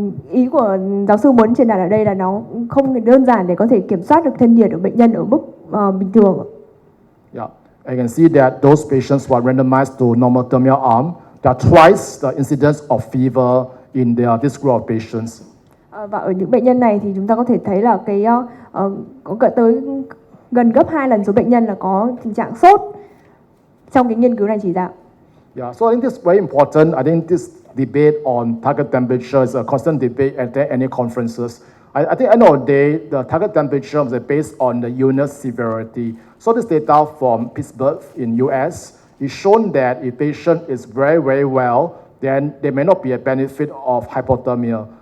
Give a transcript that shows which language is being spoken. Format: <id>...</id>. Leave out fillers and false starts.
<vi>Ý của giáo sư muốn truyền đạt ở đây là nó không đơn giản để có thể kiểm soát được thân nhiệt ở bệnh nhân ở mức bình thường.</vi> <en>Yeah, I can see that those patients who are randomized to normothermia arm, there are twice the incidence of fever in this group of patients.</en> <vi>Và ở những bệnh nhân này thì chúng ta có thể thấy là có cỡ tới gần gấp 2 lần số bệnh nhân là có tình trạng sốt trong cái nghiên cứu này chỉ ra.</vi> <en>Yeah, so I think this is very important. I think this debate on target temperature is a constant debate at any conferences. I think at the end of the day, the target temperature is based on the illness severity. So this data from Pittsburgh in US is shown that if patient is very, very well, then there may not be a benefit of hypothermia.</en>